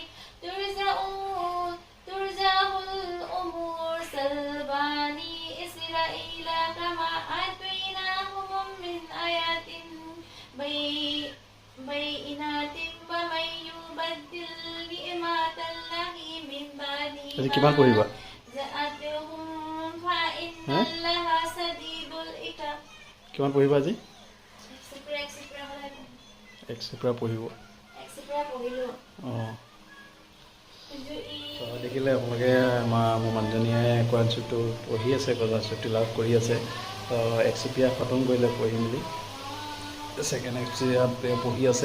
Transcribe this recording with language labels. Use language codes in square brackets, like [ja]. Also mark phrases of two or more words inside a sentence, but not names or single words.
[ar] ترجع الأمور سلباني إسرائيل كما آتيناهم من آيات بينات ومن يبدل نعمة الله من بعد [as] আজি কিমান পঢ়িবা? [ar] جاءتهم فإن হা? الله شديد العقاب. [as] কিমান পঢ়িবা আজি? এক এক চেপ্টাৰ পঢ়িব। পঢ়িলোঁ। অঁ, তো দেখিলে আপোনালোকে মোৰ মানুহজনীয়ে কোৰাণ চৰীফটো পঢ়ি আছে, কোৰাণ চৰীফ তিলাৱত কৰি আছে। তো এক চেপ্টাৰ খতম কৰিলে পঢ়ি মেলি, ছেকেণ্ড এক চেপ্টাৰ পঢ়ি আছে।